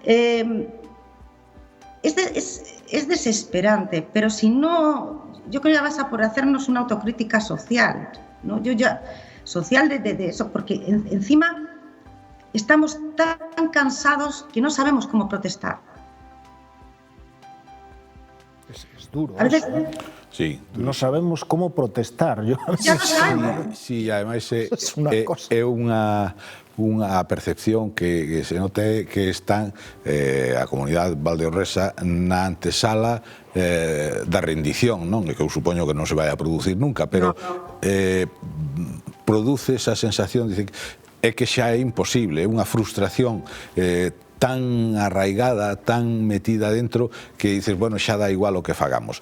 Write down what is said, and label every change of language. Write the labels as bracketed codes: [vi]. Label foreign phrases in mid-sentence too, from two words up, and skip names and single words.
[es] Es desesperante, pero si no, yo creo que vas a por hacernos una autocrítica social, ¿no? Social de eso, porque encima estamos tan cansados que no sabemos cómo protestar. Es duro. A veces, Sí, no sabemos cómo protestar. ya no sabemos. [gl] Sí, ademais é unha percepción que se note que están a comunidade valdeorresa na antesala da rendición, non? E que eu supoño que non se vai a producir nunca, pero produce esa sensación de é que xa é imposible, é unha frustración tan arraigada, tan metida dentro, que dices, bueno, xa dá igual o que fagamos.